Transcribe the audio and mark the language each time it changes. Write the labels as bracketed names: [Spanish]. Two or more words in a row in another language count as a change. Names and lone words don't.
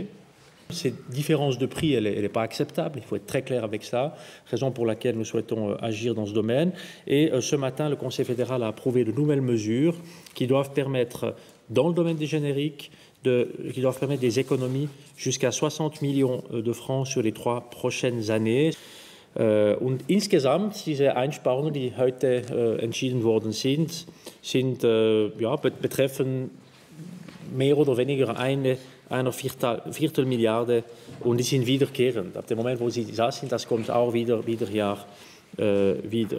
[French] Cette différence de prix, elle n'est pas acceptable, il faut être très clair avec ça, raison pour laquelle nous souhaitons agir dans ce domaine. Et ce matin, le Conseil fédéral a approuvé de nouvelles mesures qui doivent permettre, dans le domaine des génériques, qui doivent permettre des économies jusqu'à 60 millions de francs sur les 3 prochaines années. [German] Und insgesamt, diese Einsparungen, die heute entschieden worden sind, betreffen mehr oder weniger einer Viertelmilliarde und die sind wiederkehrend. Ab dem Moment, wo sie da sind, das kommt auch wieder wieder.